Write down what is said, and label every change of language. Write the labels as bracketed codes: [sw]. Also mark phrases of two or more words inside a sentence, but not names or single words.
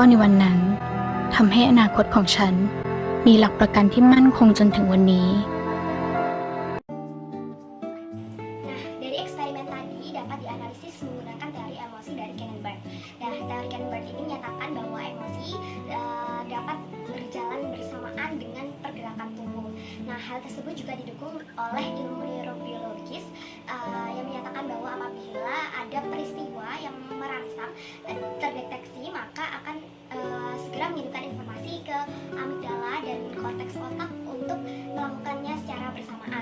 [th] ในวันนั้นทำให้อนาคตของฉันมีหลักประกันที่มั่นคงจนถึงวันนี้ [id] Nah, dari eksperimen tadi dapat dianalisis menggunakan teori emosi dari Kenenberg. Nah, teori Kenenberg ini menyatakan bahwa emosi dapat berjalan bersamaan dengan pergerakan tubuh. Nah, hal tersebut juga didukung oleh ilmu neurobiologis yang menyatakan bahwa apabila ada peristiwa yang merangsang terdeteksi, maka akan segera mengirimkan informasi ke amigdala dan korteks otak untuk melakukannya secara bersamaan.